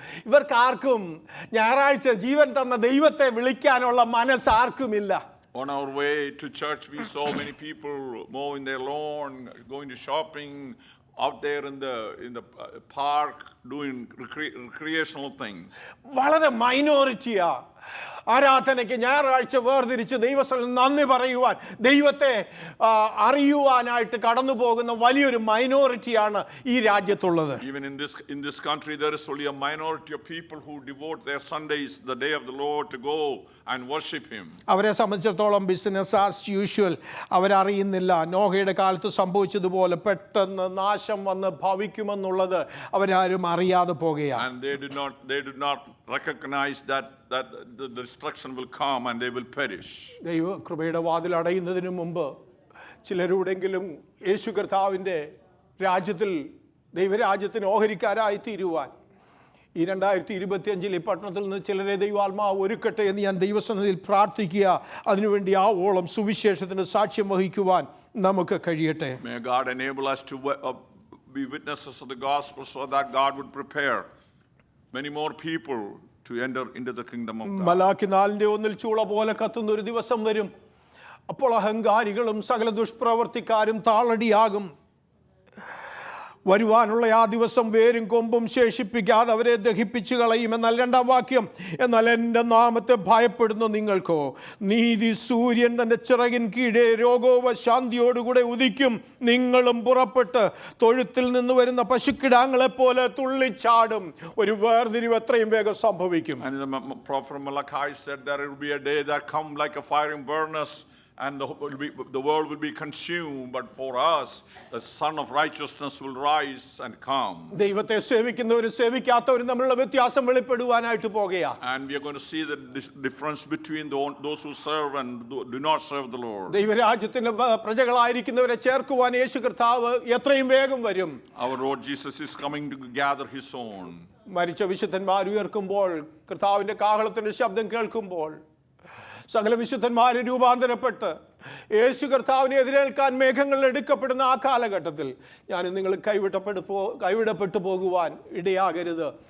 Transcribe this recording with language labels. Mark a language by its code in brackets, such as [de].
[ml] ഇവർക്കാർക്കും ഞായറാഴ്ച ജീവൻ തന്ന ദൈവത്തെ വിളിക്കാനുള്ള മനസ്സാർക്കുമില്ല. [en] On our way to church, we saw many people mowing their lawn, going to shopping, out there in the park, doing recreational things. [ml] വളരെ മൈനോറിറ്റിയാ ആരാധനയ്ക്ക് ഞായറാഴ്ച വേർതിരിച്ച് ദൈവസ്ഥലം നന്ദി പറയുവാൻ, ദൈവത്തെ അറിയുവാനായിട്ട് കടന്നു പോകുന്ന വലിയൊരു മൈനോറിറ്റിയാണ് ഈ രാജ്യത്തുള്ളത്. [en] Even in this country, there is only a minority of people who devote their Sundays, the day of the Lord, to go and worship Him. [ml] അവരെ സംബന്ധിച്ചിടത്തോളം [en] Business as usual. [ml] അവരറിയുന്നില്ല നോഹയുടെ കാലത്ത് സംഭവിച്ചതുപോലെ പെട്ടെന്ന് നാശം വന്ന് ഭവിക്കുമെന്നുള്ളത് അവരാരും അറിയാതെ പോകുകയാണ്. [en] And they did not recognize that the destruction will come and they will perish. [ml] ദൈവ കൃപയുടെ വാതിൽ അടയുന്നതിന് മുമ്പ് ചിലരുടെങ്കിലും യേശു കർത്താവിൻ്റെ രാജ്യത്തിൽ, ദൈവരാജ്യത്തിന് ഓഹരിക്കാരായി തീരുവാൻ ഈ 2025 ഈ പട്ടണത്തിൽ നിന്ന് ചിലരെ ദൈവാത്മാവ് ഒരുക്കട്ടെ എന്ന് ഞാൻ ദൈവസന്നിധിയിൽ പ്രാർത്ഥിക്കുക. അതിനുവേണ്ടി ആവോളം സുവിശേഷത്തിന് സാക്ഷ്യം വഹിക്കുവാൻ നമുക്ക് കഴിയട്ടെ. [en] May God enable us to be witnesses of the gospel so that God would prepare many more people to enter into the kingdom of God. [ml] Malachi 4:1 ചൂള പോലെ കത്തുന്ന ഒരു ദിവസം വരും. അപ്പോൾ അഹങ്കാരികളും സകല ദുഷ്പ്രവർത്തിക്കാരും താളടിയാകും. വരുവാനുള്ള ആ ദിവസം വേരും കൊമ്പും ശേഷിപ്പിക്കാതെ അവരെ ദഹിപ്പിച്ചു കളയും. എന്നാൽ 2-ാം വാക്യം, എന്നാൽ എൻ്റെ നാമത്തെ ഭയപ്പെടുന്ന നിങ്ങൾക്കോ നീതി സൂര്യൻ തൻ്റെ ചിറകിൻ കീഴെ രോഗോപശാന്തിയോടുകൂടെ ഉദിക്കും. നിങ്ങളും പുറപ്പെട്ട് തൊഴുത്തിൽ നിന്ന് വരുന്ന പശുക്കിടാങ്ങളെ പോലെ തുള്ളിച്ചാടും. ഒരു വേർതിരിവ് എത്രയും വേഗം സംഭവിക്കും. [en] And the prophet Malachi said that it will be a day that come like a fiery furnace, and the world will be consumed, but for us the Son of Righteousness will rise and come. [ml] ദൈവത്തെ സേവിക്കുന്നവരും സേവിക്കാത്തവരും തമ്മിലുള്ള വ്യത്യാസം വെളിപ്പെടുവാനായിട്ട് പോകുകയാണ്. [en] And we are going to see the difference between those who serve and do not serve the Lord. [ml] ദൈവരാജ്യത്തിന്റെ പ്രജകളായിരിക്കുന്നവരെ ചേർക്കുവാൻ യേശു കർത്താവ് എത്രയും വേഗം വരും. [en] Our Lord Jesus is coming to gather His own. [ml] മരിച്ച വിശുദ്ധന്മാർ ഉയർക്കുമ്പോൾ, കർത്താവിന്റെ കാഹളത്തിന്റെ ശബ്ദം കേൾക്കുമ്പോൾ, സകല വിശുദ്ധന്മാരെ രൂപാന്തരപ്പെട്ട് യേശു കർത്താവിനെ എതിരേൽക്കാൻ മേഘങ്ങളിൽ എടുക്കപ്പെടുന്ന ആ കാലഘട്ടത്തിൽ ഞാനും നിങ്ങൾ കൈവിടപ്പെട്ടു പോകുവാൻ ഇടയാകരുത്.